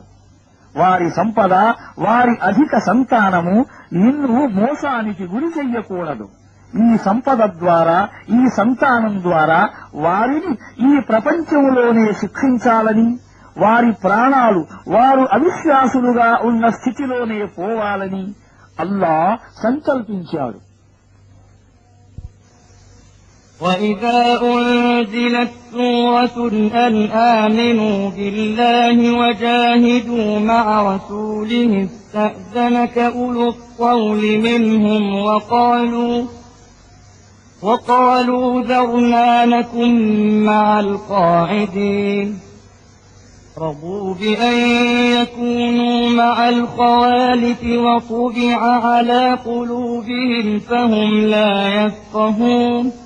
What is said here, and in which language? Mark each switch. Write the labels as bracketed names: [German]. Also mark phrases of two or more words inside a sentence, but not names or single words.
[Telugu] వారి సంపద, వారి అధిక సంతానము నిన్ను మోసానికి గురి చెయ్యకూడదు. ఈ సంపద ద్వారా, ఈ సంతానం ద్వారా వారిని ఈ ప్రపంచంలోనే శిక్షించాలని, వారి ప్రాణాలు వారు అవిశ్వాసులుగా ఉన్న స్థితిలోనే పోవాలని అల్లాహ్ సంకల్పించాడు. [Arabic] وَإِذَا أُنزِلَتْ سُورَةٌ أَنْ آمِنُوا بِاللَّهِ وَجَاهِدُوا مَعَ رَسُولِهِ اسْتَأْذَنَكَ أُولُو الطَّوْلِ مِنْهُمْ وَقَالُوا ذَرْنَا نَكُن مَّعَ الْقَاعِدِينَ رَضُوا بِأَن يَكُونُوا مَعَ الْخَوَالِفِ وَطُبِعَ عَلَى قُلُوبِهِمْ فَهُمْ لَا يَفْقَهُونَ